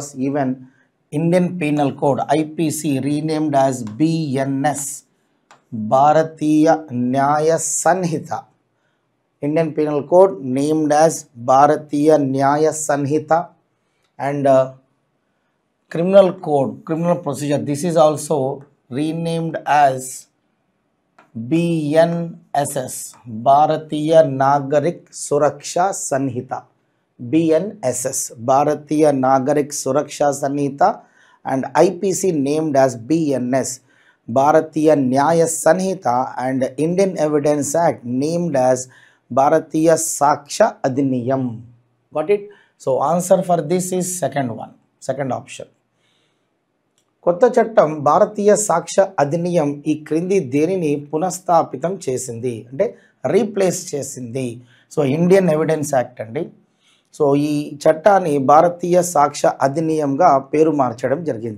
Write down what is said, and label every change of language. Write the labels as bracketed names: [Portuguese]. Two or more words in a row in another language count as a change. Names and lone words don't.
[English] Even Indian Penal Code IPC renamed as BNS, Bharatiya Nyaya Sanhita. Indian Penal Code named as Bharatiya Nyaya Sanhita. And Criminal Code, Criminal Procedure, this is also renamed as BNSS, Bharatiya Nagarik Suraksha Sanhita. BNSS, Bharatiya Nagarik Suraksha Sanhita, and IPC named as BNS, Bharatiya Nyaya Sanhita, and Indian Evidence Act named as Bharatiya Saksha Adhiniyam. Got it? So answer for this is second one, second option. [Telugu] కొత్త చట్టం భారతీయ సాక్ష్య అధినియం ఈ క్రింది దేనిని పునఃస్థాపితం చేసింది అంటే రీప్లేస్ చేసింది? సో ఇండియన్ ఎవిడెన్స్ యాక్ట్ అండి. సో ఈ చట్టాన్ని భారతీయ సాక్ష్య అధినియంగా పేరు మార్చడం జరిగింది.